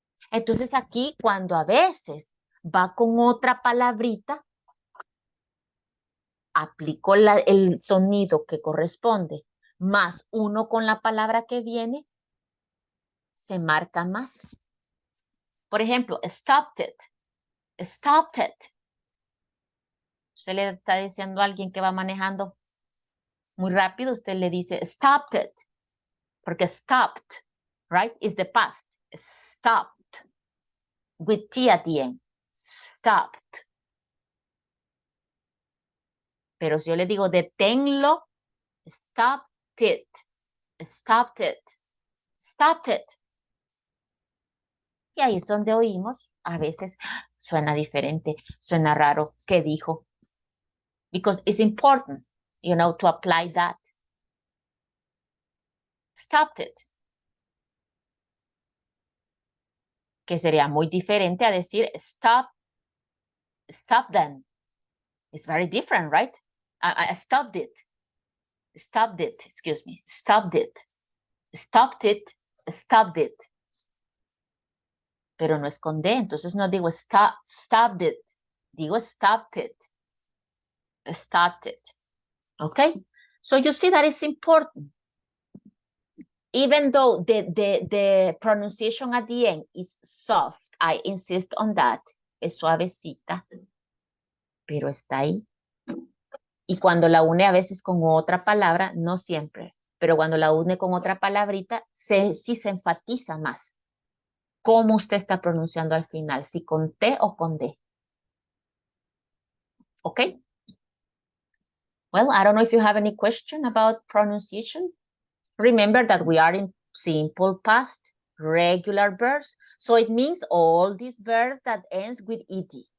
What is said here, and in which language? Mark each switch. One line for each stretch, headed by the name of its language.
Spanish: Entonces aquí cuando a veces va con otra palabrita, aplico el sonido que corresponde, más uno con la palabra que viene, se marca más. Por ejemplo, stopped it, stopped it. Usted le está diciendo a alguien que va manejando muy rápido, usted le dice stopped it, porque stopped,
English: right, is the past.
Spanish: Stopped, with T at the end, stopped. Pero si yo le digo deténlo, stopped it, stopped it, stopped it. Y ahí es donde oímos, a veces suena diferente, suena raro, ¿qué dijo?
English: Because it's important, you know, to apply that. Stopped it.
Spanish: Que sería muy diferente a decir stop them.
English: It's very different, right? I stopped it. Stopped it, excuse me. Stopped it. Stopped it. Stopped it.
Spanish: Pero no es con D, entonces no digo stopped it. Digo stopped it. Stopped it. Okay?
English: So you see that it's important. Even though the pronunciation at the end is soft, I insist on that.
Spanish: Es suavecita. Pero está ahí. Y cuando la une a veces con otra palabra, no siempre, pero cuando la une con otra palabrita, sí se enfatiza más cómo usted está pronunciando al final, si con T o con D. ¿Ok?
English: Well, I don't know if you have any question about pronunciation. Remember that we are in simple past, regular verbs. So it means all these verbs that ends with ed.